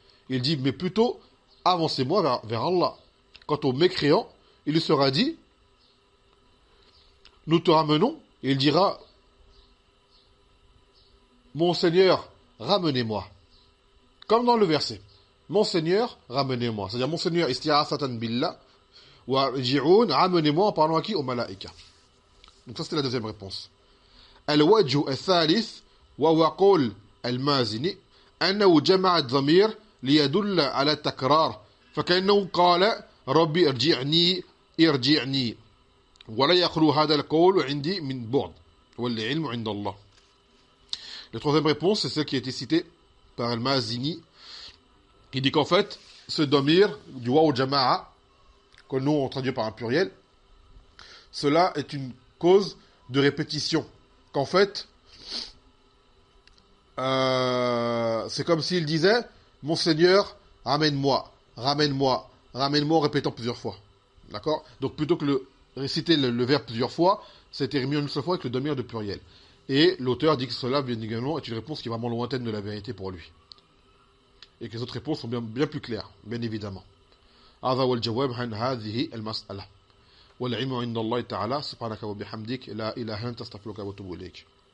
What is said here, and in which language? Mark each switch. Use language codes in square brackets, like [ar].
[fr] Il dit mais plutôt avancez-moi vers Allah. Quant au mécréant, il lui sera dit nous te ramenons, et il dira mon Seigneur ramenez-moi, comme dans le verset mon Seigneur ramenez-moi, c'est-à-dire mon Seigneur [ar] isti'athatan billah wa rji'un, [fr] ramenez-moi en parlant à qui? Aux malaïka. Donc ça c'était la deuxième réponse. [ar] الوجه الثالث وهو قول المازني أنه جمع الضمير ليدل على التكرار فكأنه قال ربي ارجعني ولا يخلو هذا القول عندي من بعد والعلم عند الله. [fr] La troisième réponse c'est celle qui a été citée par Al-Mazini qui dit qu'en fait ce damir du waw jama'a que nous on traduit par un pluriel, cela est une cause de répétition. Qu'en fait, c'est comme s'il disait, mon Seigneur, ramène-moi, ramène-moi, ramène-moi en répétant plusieurs fois. D'accord? Donc plutôt que réciter le verbe plusieurs fois, c'était remis en une seule fois avec le demi-heure de pluriel. Et l'auteur dit que cela, bien également, est une réponse qui est vraiment lointaine de la vérité pour lui. Et que les autres réponses sont bien plus claires, bien évidemment. [ar] هذا هو الجواب عن هذه المسألة والعلم عند الله تعالى سبحانك وبحمدك لا إله إلا أنت أستغفرك وأتوب إليك